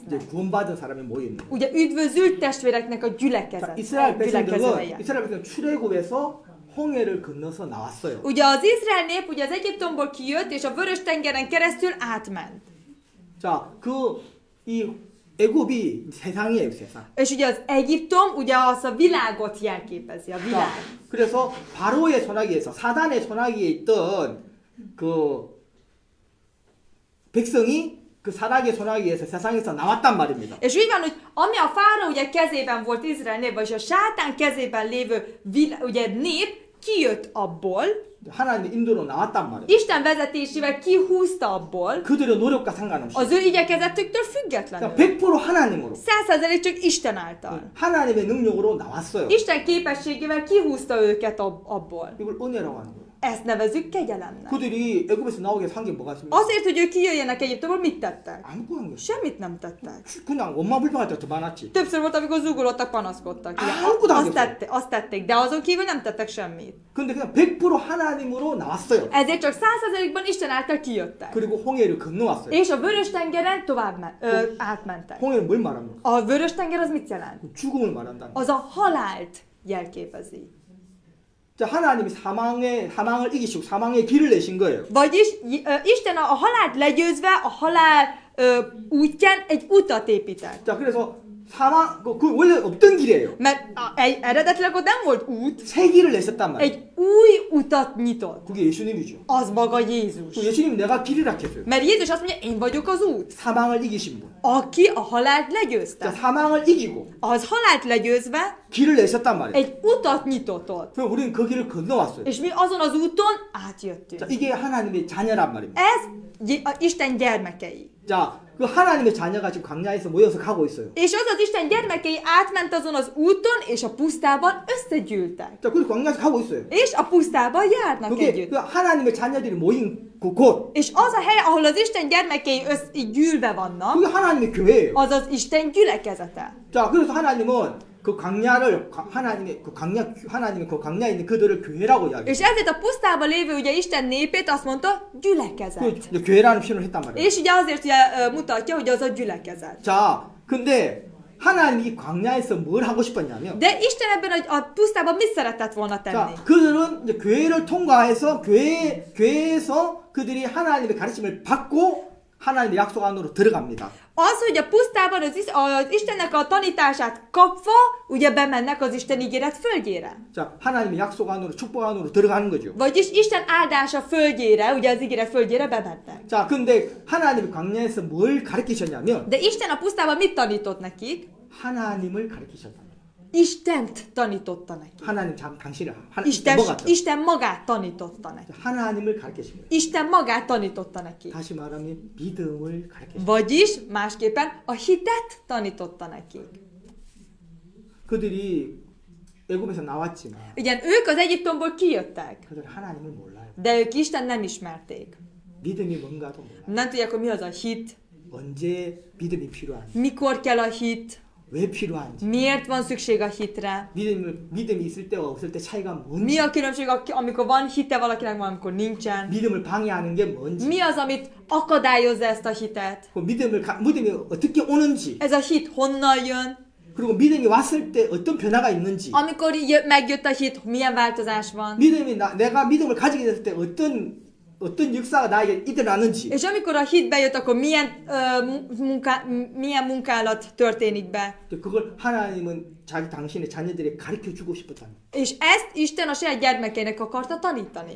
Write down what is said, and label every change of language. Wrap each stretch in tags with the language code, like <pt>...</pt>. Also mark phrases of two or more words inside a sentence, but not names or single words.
<ko>이제 구원받은 사람이 모여 있는.</ko> <hu>Ugye üdvözült testvéreknek a gyülekezet.</hu> <ko>이스라엘 백성들은 출애굽에서 홍해를 건너서 나왔어요.</ko> <hu>Ugye az Izrael nép ugye az Egyiptomból kijött és a Vörös tengeren keresztül átment.</hu> <ko>자, 이 애굽이 세상이에요, 세상.</ko> <hu>És ugye az Egyiptom ugye az a világot jelképezi, a világ.</hu> <ko>자, 그래서 바로의 손아귀에서 사단의 손아귀에 있던 그 백성이 그 사단의 손아귀에서 세상에서 나왔단 말입니다.</ko> <hu>És úgy van, hogy ami a fáraó ugye kezében volt Izrael nép, vagy a sátán kezében lévő ugye nép kijött abból.</hu> <ko>하나님의 인도로 나왔단 말이에요.</ko> <hu>Isten vezetésével kihúzta abból.</hu> <ko>그들의 노력과 상관없이.</ko> <hu>Az ő igyekezetüktől függetlenül.</hu> <ko>100% 하나님으로.</ko> <hu>100% csak Isten által.</hu> <ko>하나님의 능력으로 나왔어요.</ko> <hu>Isten képességével kihúzta őket abból.</hu> <ko>이걸 은혜라고 하는 거예요.</ko> <hu>Ezt nevezzük kegyelemnek.</hu> <ko>그들이 애굽에서 나오게 한 게 뭐가 있습니까?</ko> <hu>Azért, hogy ők kijöjjenek Egyiptomból, mit tettek?</hu> <ko>아무것도 안</ko> <hu>Semmit nem tettek.</hu> <ko>그냥 엄마 불평할 때 더 많았지.</ko> <hu>Többször volt, amikor zúgolódtak, panaszkodtak. Azt tették, de azon kívül nem tettek semmit.</hu> <ko>근데 그냥 100% 하나님으로 나왔어요.</ko> <hu>Ezért csak 100%-ban Isten által kijöttek.</hu> <ko>그리고 홍해를 건너왔어요.</ko> <hu>És a Vörös tengeren átmentek.</hu> <ko>홍해는 뭘 말합니까?</ko> <hu>A Vörös tenger az mit jelent?</hu> <ko>죽음을 말한다는.</ko> <hu>Az a halált jelképezi.</hu> <ko>자, 하나님이 사망을 이기시고 사망의 길을 내신 거예요.</ko> <hu>Vagyis Isten a halált legyőzve a halál útján egy utat épített.</hu> <ko>자, 그래서 사망 그 원래 없던 길이에요.</ko> <hu>Mert eredetileg ott nem volt út,</hu> <ko>새 길을 냈었단 말이에요.</ko> <hu>egy új utat nyitott.</hu> <ko>그게 예수님이죠.</ko> <hu>Az maga Jézus.</hu> <ko>그 예수님이 내가 길이라 했어요.</ko> <hu>Mert Jézus azt mondja, én vagyok az út.</hu> <ko>사망을 이기신 분.</ko> <hu>Aki a halált</hu> <ko>자,</ko> <hu>legyőzte.</hu> <ko>사망을 이기고</ko> <hu>Az halált legyőzve</hu> <ko>길을 냈었단 말이에요.</ko> <hu>egy utat nyitott ott.</hu> <ko>그럼 우리는 그 길을 건너왔어요.</ko> <hu>És mi azon az úton</hu> <ko>자,</ko> <hu>átjöttünk.</hu> <ko>이게 하나님의 자녀란 말입니다.</ko> <hu>Ez Isten gyermekei.</hu> <ko>자, 그 하나님의 자녀가 지금 광야에서 모여서 가고 있어요.</ko> <hu>És az Isten gyermekei átment azon az úton, és a pusztában összegyűltek.</hu> <ko>자, 그래서 광야에서 가고 있어요.</ko> <hu>És a pusztában járnak</hu> <ko>그게</ko> <hu>együtt.</hu> <ko>그 하나님의 자녀들이 모인 그 곳.</ko> <hu>És az a hely, ahol az Isten gyermekei így gyűlve vannak,</hu> <ko>그게 하나님의 교회예요.</ko> <hu>az az Isten gyülekezete.</hu> <ko>자, 그래서 하나님은 그 광야를 하나님의 그 광야에 있는 그들을 교회라고 이야기해요.</ko> <hu>És ezért a pusztában lévő ugye Isten népét azt mondta, gyülekezet.</hu> <ko>그 교회라는 표현을 했단 말이에요.</ko> <hu>És ugye azért ugye, mutatja, hogy az a gyülekezet.</hu> <ko>자, 근데 하나님이 광야에서 뭘 하고 싶었냐면,</ko> <hu>De Isten ebben a pusztában mit szeretett volna tenni?</hu> <ko>자, 그들은 이제 교회를 통과해서 교회에서 그들이 하나님의 가르침을 받고 하나님의 약속 안으로 들어갑니다.</ko> <hu>Az, hogy a pusztában az Istennek a tanítását kapva, ugye bemennek az Isten ígéret földjére.</hu> <ko>자, 하나님의 약속 안으로 축복 안으로 들어가는 거죠.</ko> <hu>Vagyis Isten áldása földjére, ugye az ígéret földjére bementek.</hu> <ko>자, 근데 하나님이 광야에서 뭘 가르치셨냐면,</ko> <hu>De Isten a pusztában mit tanított nekik?</hu> <ko>하나님을 가르치셨다.</ko> <hu>Istent tanította nekik.</hu> <ko>하나님 당신을 뭐가</ko> <hu>Isten magát tanította nekik.</hu> <ko>하나님을 가르치신 거예요.</ko> <hu>Isten magát tanította nekik.</hu> <ko>다시 말하면 믿음을 가르치신 거예요.</ko> <hu>Vagyis másképpen a hitet tanította nekik.</hu> <ko>그들이 애굽에서 나왔지만</ko> <hu>Ugyan ők az Egyiptomból kijöttek,</hu> <ko>그들 하나님을 몰라요.</ko> <hu>de ők Isten nem ismerték.</hu> <ko>믿음이 뭔가도 몰라요.</ko> <hu>Nem tudják, hogy mi az a hit,</hu> <ko>언제 믿음이 필요한지,</ko> <hu>mikor kell a hit,</hu> <ko>왜 필요한지,</ko> <hu>miért van szükség a hitre,</hu> <ko>믿음이 있을 때와 없을 때 차이가 뭔지,</ko> <hu>mi a különbség, amikor van hite valakinek, van, amikor nincsen,</hu> <ko>믿음을 방해하는 게 뭔지,</ko> <hu>mi az, amit akadályozza ezt a hitet,</hu> <ko>그 믿음이 어떻게 오는지,</ko> <hu>ez a hit honnan jön,</hu> <ko>그리고 믿음이 왔을 때 어떤 변화가 있는지,</ko> <hu>amikor megjött a hit, milyen változás van,</hu> <ko>내가 믿음을 가지게 됐을 때 어떤 역사가 나에게 일어나는지,</ko> <hu>és amikor a hit bejött, akkor milyen munkálat történik be.</hu> <ko>그걸 하나님은 당신의 자녀들에게 가르쳐 주고 싶었다는.</ko> <hu>És ezt Isten a saját gyermekeinek akarta tanítani.</hu>